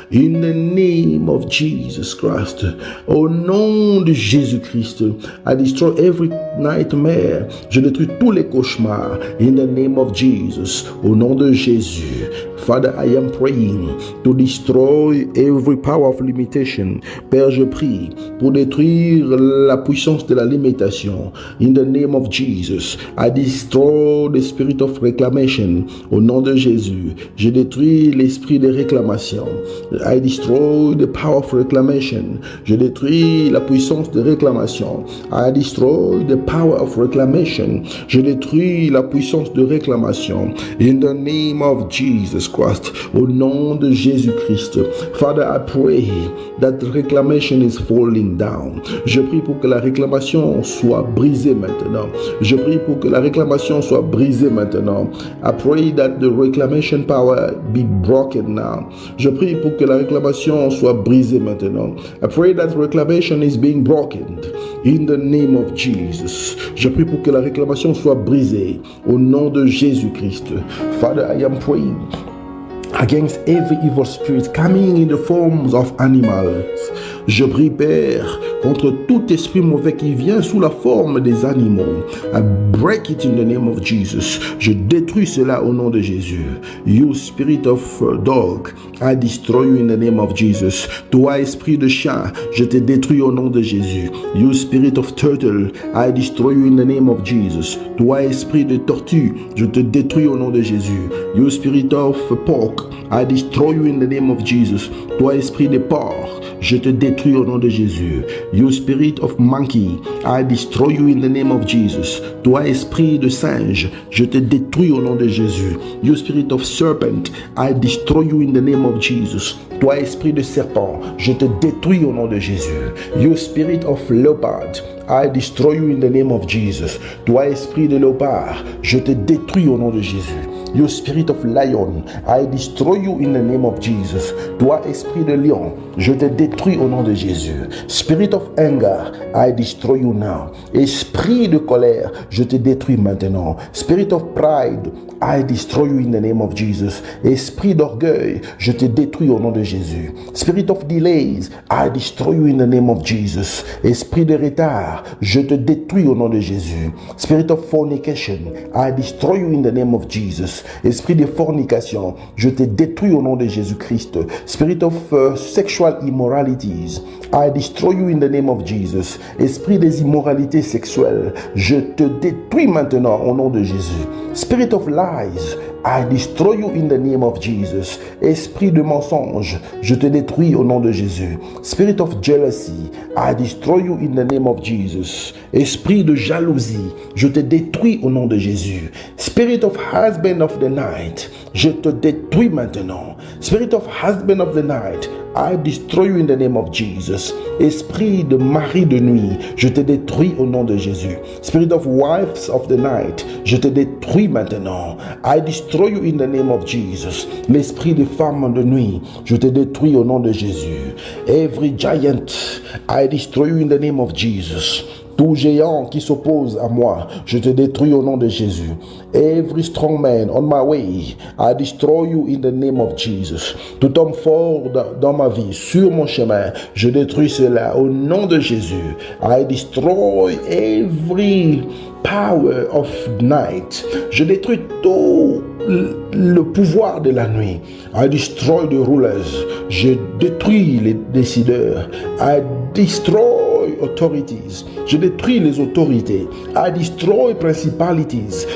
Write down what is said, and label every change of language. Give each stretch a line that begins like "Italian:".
English: In the name of Jesus Christ.
French: Au nom de Jésus-Christ.
English: I destroy every nightmare.
French: Je détruis tous les cauchemars.
English: In the name of Jesus.
French: Au nom de Jésus.
English: Father, I am praying to destroy every power of limitation.
French: Père, je prie pour détruire la puissance de la limitation.
English: In the name of Jesus, I destroy the spirit of reclamation.
French: Au nom de Jésus, je détruis l'esprit de réclamation.
English: I destroy the power of reclamation.
French: Je détruis la puissance de réclamation.
English: I destroy the power of reclamation.
French: Je détruis la puissance de réclamation.
English: In the name of Jesus Christ,
French: au nom de Jésus-Christ.
English: Father, I pray that reclamation is falling down.
French: Je prie pour que la réclamation soit brisée maintenant. Je prie pour que la réclamation soit brisée maintenant.
English: I pray that the reclamation power be broken now.
French: Je prie pour que la réclamation soit brisée maintenant.
English: I pray that reclamation is being broken in the name of Jesus.
French: Je prie pour que la réclamation soit brisée au nom de Jésus-Christ.
English: Father, I am praying against every evil spirit coming in the forms of animals.
French: Je prie, Père, contre tout esprit mauvais qui vient sous la forme des animaux.
English: I break it in the name of Jesus.
French: Je détruis cela au nom de Jésus.
English: You spirit of dog, I destroy you in the name of Jesus.
French: Toi, esprit de chat, je te détruis au nom de Jésus.
English: You spirit of turtle, I destroy you in the name of Jesus.
French: Toi, esprit de tortue, je te détruis au nom de Jésus.
English: You spirit of pork, I destroy you in the name of Jesus.
French: Toi, esprit de porc, je te détruis au nom de Jésus.
English: You spirit of monkey, I destroy you in the name of Jesus.
French: Toi, esprit de singe, je te détruis au nom de Jésus.
English: You spirit of serpent, I destroy you in the name of Jesus.
French: Toi, esprit de serpent, je te détruis au nom de Jésus.
English: You spirit of leopard, I destroy you in the name of Jesus.
French: Toi, esprit de léopard, je te détruis au nom de Jésus.
English: You spirit of lion, I destroy you in the name of Jesus.
French: Toi, esprit de lion, je te détruis au nom de Jésus.
English: Spirit of anger, I destroy you now.
French: Esprit de colère, je te détruis maintenant.
English: Spirit of pride, I destroy you in the name of Jesus.
French: Esprit d'orgueil, je te détruis au nom de Jésus.
English: Spirit of delays, I destroy you in the name of Jesus.
French: Esprit de retard, je te détruis au nom de Jésus.
English: Spirit of fornication, I destroy you in the name of Jesus.
French: Esprit de fornication, je te détruis au nom de Jésus-Christ.
English: Spirit of sexual immoralities, I destroy you in the name of Jesus.
French: Esprit des immoralités sexuelles, je te détruis maintenant au nom de Jésus.
English: Spirit of lies, I destroy you in the name of Jesus.
French: Esprit de mensonge, je te détruis au nom de Jésus.
English: Spirit of jealousy, I destroy you in the name of Jesus.
French: Esprit de jalousie, je te détruis au nom de Jésus.
English: Spirit of husband of the night,
French: je te détruis maintenant.
English: Spirit of husband of the night, I destroy you in the name of Jesus.
French: Esprit de mari de nuit, je te détruis au nom de Jésus.
English: Spirit of wives of the night,
French: je te détruis maintenant.
English: I destroy you in the name of Jesus.
French: L'esprit de femme de nuit, je te détruis au nom de Jésus.
English: Every giant, I destroy you in the name of Jesus.
French: Tout géant qui s'oppose à moi, je te détruis au nom de Jésus.
English: Every strong man on my way, I destroy you in the name of Jesus.
French: Tout homme fort dans ma vie, sur mon chemin, je détruis cela au nom de Jésus.
English: I destroy every power of night.
French: Je détruis tout le pouvoir de la nuit.
English: I destroy the rulers.
French: Je détruis les décideurs.
English: I destroy authorities.
French: Je détruis les autorités.
English: I destroy principalities.